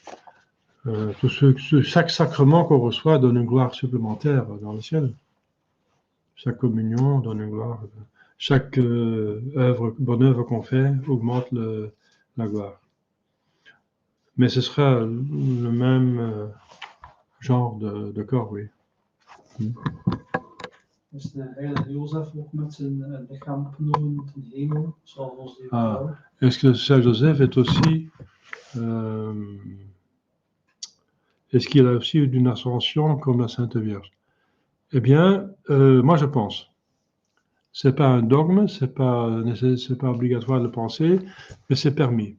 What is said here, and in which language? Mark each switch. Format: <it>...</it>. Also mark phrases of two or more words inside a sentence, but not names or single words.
<fr>Chaque sacrement qu'on reçoit donne une gloire supplémentaire dans le ciel. Chaque communion donne une gloire. Chaque bonne œuvre qu'on fait augmente la gloire. Mais ce sera le même genre de corps, oui.</fr> <nl>Is de heilige Jozef ook met zijn lichaam opgenomen ten hemel, zoals onze lieve vrouw?</nl> <fr>Est-ce que Saint Joseph est aussi... est-ce qu'il a aussi une ascension comme la Sainte Vierge? Eh bien, moi je pense. C'est pas un dogme, c'est pas obligatoire de le penser, mais c'est permis.</fr>